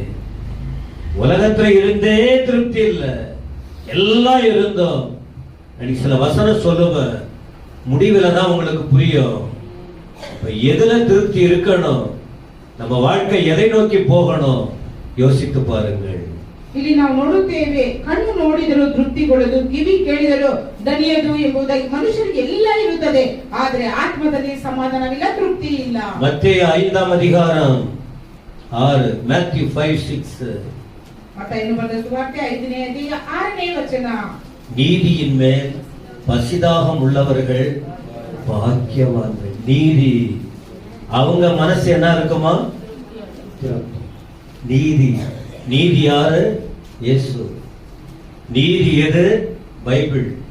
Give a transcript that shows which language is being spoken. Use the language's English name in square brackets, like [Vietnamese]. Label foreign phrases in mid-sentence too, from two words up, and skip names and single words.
[Tamil] உலகத்துல இருந்தே திருப்தி இல்ல, எல்லாம் இருந்தோம். அன்னைக்கு சில வசனம் சொல்லுவேன், முடிவுல தான் உங்களுக்கு புரியும். எதுல திருப்தி இருக்கணும், நம்ம வாழ்க்கை எதை நோக்கி போகணும் யோசித்து பாருங்கள். [Kannada] ಇಲ್ಲಿ ನಾವು ನೋಡುತ್ತೇವೆ, ಕಣ್ಣು ನೋಡಿದರೂ ತೃಪ್ತಿಗೊಳ್ಳದು, ಕಿವಿ ಕೇಳಿದರೂ ದಣಿಯದು ಎಂಬುದಾಗಿ ಮನುಷ್ಯರಿಗೆ ಎಲ್ಲ ಇರುತ್ತದೆ. ಆದರೆ ಆತ್ಮದಲ್ಲಿ ಸಮಾಧಾನವಿಲ್ಲ, ತೃಪ್ತಿ ಇಲ್ಲ. [Tamil] மத்தேயு 5ஆம் அதிகாரம் 6, Matthew 5:6. [Kannada] மத்தேயு ಬರೆದ ಸುವಾರ್ತೆ 5ನೇ ಅಧ್ಯಾಯ 6ನೇ ವಚನ, [Tamil] நீதியின் மேல் பசிதாகம் உள்ளவர்கள் பாக்கியவான்கள். நீதி, அவங்க மனசு என்ன இருக்குமா? நீதி. நீதி யாரு? இயேசு. நீதி எது? பைபிள்.